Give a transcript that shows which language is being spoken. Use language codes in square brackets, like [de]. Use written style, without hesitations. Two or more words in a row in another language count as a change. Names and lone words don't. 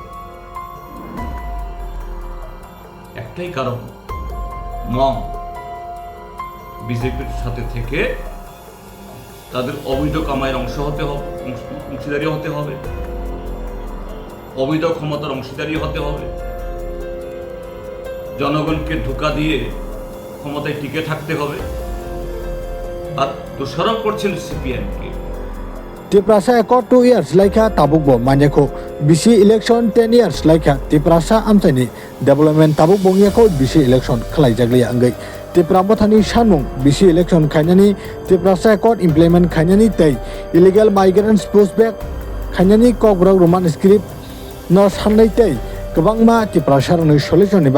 [bn] একটাই কারণ, মম বিজেপির সাথে থেকে তাদের অবৈধ কামাইয়ের অংশীদারি হতে হবে, অবৈধ ক্ষমতার অংশীদারি হতে হবে, জনগণকে ধোঁকা দিয়ে ক্ষমতায় টিকে থাকতে হবে, আর দোষারোপ করছেন সিপিএমকে। [trp] Tiprasa ekor 2 years laika tabukbo manyako bisi election 10 years laika Tiprasa amsani development tabukbo ngako bisi election khlai jagli angai Tipra bothani sanmung bisi election khainani Tiprasa ekor implement khainani tei [en] illegal migrants pushback [trp] khainani kokbrok [en] roman script [trp] no sanai tei gobangma Tiprasa rani solution ni